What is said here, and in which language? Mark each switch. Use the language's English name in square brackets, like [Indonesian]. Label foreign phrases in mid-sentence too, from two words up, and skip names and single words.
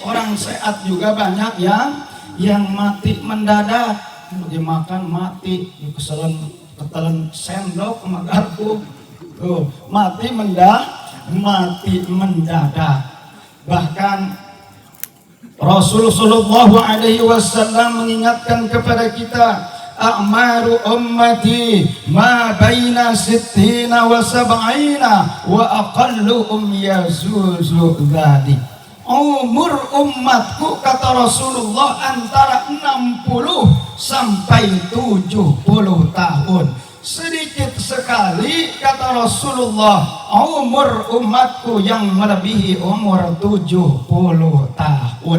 [Indonesian] Orang sehat juga banyak yang mati mendadak, dimakan mati, ketelan sendok sama garpu, mati mendadak. Bahkan Rasulullah [Arabic] صلى الله عليه وسلم [Indonesian] mengingatkan kepada kita, [Arabic] أعمار أمتي ما بين ستين وسبعين وأقلهم يجوز ذلك. [Indonesian] Umur umatku kata Rasulullah antara 60 sampai 70 tahun. Sedikit sekali kata Rasulullah umur umatku yang melebihi umur 70 tahun.